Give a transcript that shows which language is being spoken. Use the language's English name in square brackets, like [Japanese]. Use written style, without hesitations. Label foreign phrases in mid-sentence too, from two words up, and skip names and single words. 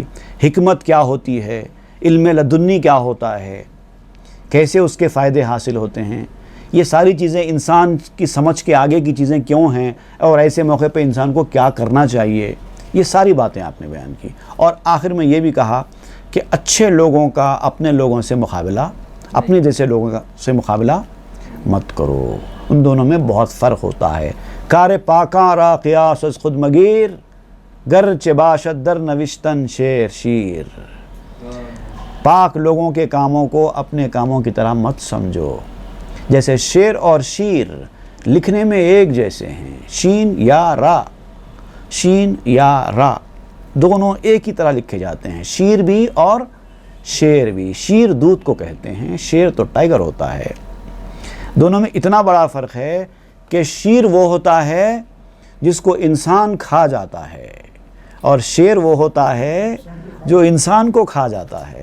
[Urdu] حکمت کیا ہوتی ہے، علم لدنی کیا ہوتا ہے، کیسے اس کے فائدے حاصل ہوتے ہیں، یہ ساری چیزیں انسان کی سمجھ کے آگے کی چیزیں کیوں ہیں، اور ایسے موقع پہ انسان کو کیا کرنا چاہیے، یہ ساری باتیں آپ نے بیان کی۔ اور آخر میں یہ بھی کہا کہ اچھے لوگوں کا اپنے لوگوں سے مقابلہ، اپنے جیسے لوگوں سے مقابلہ مت کرو، ان دونوں میں بہت فرق ہوتا ہے۔ [Persian] کار پاکاں را قیاس از خود مگیر، گرچہ باشد در نوشتن شیر شیر۔ [Urdu] پاک لوگوں کے کاموں کو اپنے کاموں کی طرح مت سمجھو، جیسے شیر اور شیر لکھنے میں ایک جیسے ہیں، شین یا را، شین یا را دونوں ایک ہی طرح لکھے جاتے ہیں، شیر بھی اور شیر بھی۔ شیر دودھ کو کہتے ہیں، شیر تو ٹائیگر ہوتا ہے۔ دونوں میں اتنا بڑا فرق ہے کہ شیر وہ ہوتا ہے جس کو انسان کھا جاتا ہے، اور شیر وہ ہوتا ہے جو انسان کو کھا جاتا ہے۔